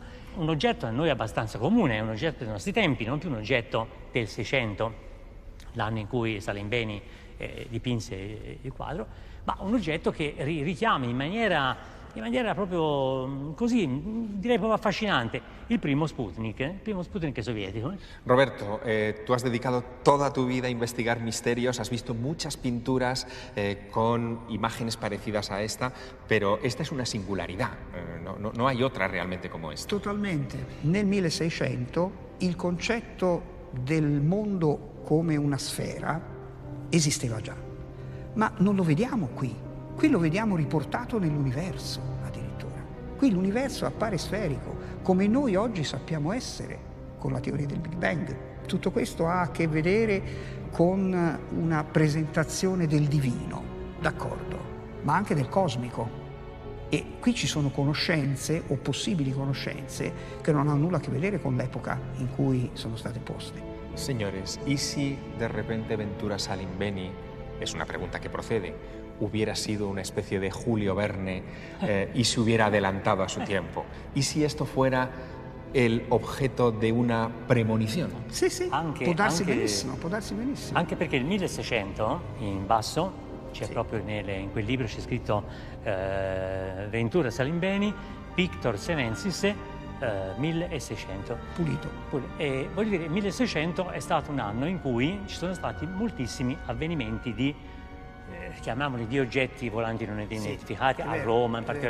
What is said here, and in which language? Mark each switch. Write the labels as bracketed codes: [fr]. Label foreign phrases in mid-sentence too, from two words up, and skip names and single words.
[it] Un oggetto a noi abbastanza comune, è un oggetto dei nostri tempi, non più un oggetto del Seicento, l'anno in cui Salimbeni dipinse il quadro, ma un oggetto che richiama in maniera proprio così, direi proprio affascinante, il primo Sputnik sovietico. Roberto, [es] tú has dedicado toda tu vida a investigar misterios, has visto muchas pinturas con imágenes parecidas a esta, pero esta es una singularidad, no hay otra realmente como esta. [it] Totalmente. Nel 1600 il concetto del mondo come una sfera esisteva già, ma non lo vediamo qui. Qui lo vediamo riportato nell'universo, addirittura. Qui l'universo appare sferico, come noi oggi sappiamo essere, con la teoria del Big Bang. Tutto questo ha a che vedere con una presentazione del divino, d'accordo, ma anche del cosmico. E qui ci sono conoscenze, o possibili conoscenze, che non hanno nulla a che vedere con l'epoca in cui sono state poste. [es] Señores, ¿y si de repente Ventura Salimbeni, es una pregunta que procede, hubiera sido una especie de Julio Verne y se hubiera adelantado a su tiempo? ¿Y si esto fuera el objeto de una premonición? [it] Sì, sì, può darsi benissimo, può darsi benissimo. Anche perché il 1600, in basso, c'è proprio in quel libro c'è scritto Ventura Salimbeni, [la] Pictor Senensis, [it] 1600. Pulito. E voglio dire, 1600 è stato un anno in cui ci sono stati moltissimi avvenimenti di chiamiamoli di oggetti volanti non identificati, a Roma in particolare.